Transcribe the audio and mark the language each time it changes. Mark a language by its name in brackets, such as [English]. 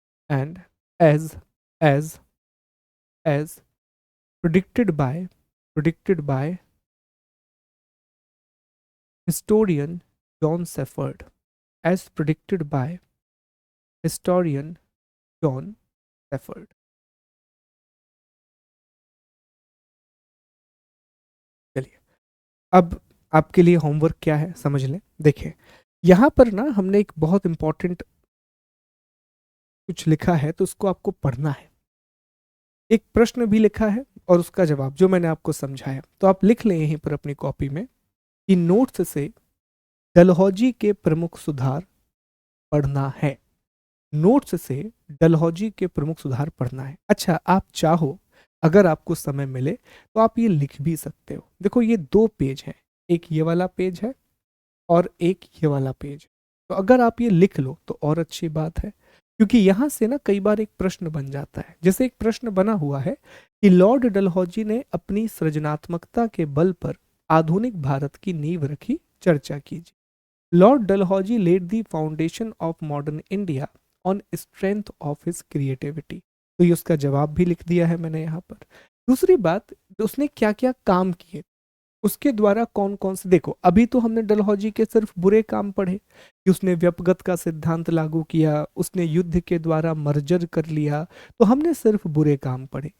[English] and as predicted by predicted by historian John Safford, as predicted by historian John Safford. [Hindi] चलिए, अब आपके लिए homework क्या है समझ लें। देखिए, यहाँ पर ना हमने एक बहुत इंपॉर्टेंट कुछ लिखा है, तो उसको आपको पढ़ना है। एक प्रश्न भी लिखा है और उसका जवाब जो मैंने आपको समझाया, तो आप लिख लें यहीं पर अपनी कॉपी में कि नोट्स से डलहौजी के प्रमुख सुधार पढ़ना है। नोट्स से डलहौजी के प्रमुख सुधार पढ़ना है। अच्छा, आप चाहो, अगर आपको समय मिले तो आप ये लिख भी सकते हो। देखो, ये दो पेज हैं, एक ये वाला पेज है और एक ये वाला पेज। तो अगर आप ये लिख लो तो और अच्छी बात है, क्योंकि यहाँ से ना कई बार एक प्रश्न बन जाता है। जैसे एक प्रश्न बना हुआ है कि लॉर्ड डलहौजी ने अपनी सृजनात्मकता के बल पर आधुनिक भारत की नींव रखी, चर्चा कीजिए। [English] Lord Dalhousie laid the foundation of modern India on strength of his creativity। [Hindi] तो ये उसका जवाब भी लिख दिया है मैंने यहाँ पर। दूसरी बात, उसने क्या क्या काम किए, उसके द्वारा कौन कौन से, देखो अभी तो हमने डलहौजी के सिर्फ बुरे काम पढ़े कि उसने व्यपगत का सिद्धांत लागू किया, उसने युद्ध के द्वारा मर्जर कर लिया, तो हमने सिर्फ बुरे काम पढ़े।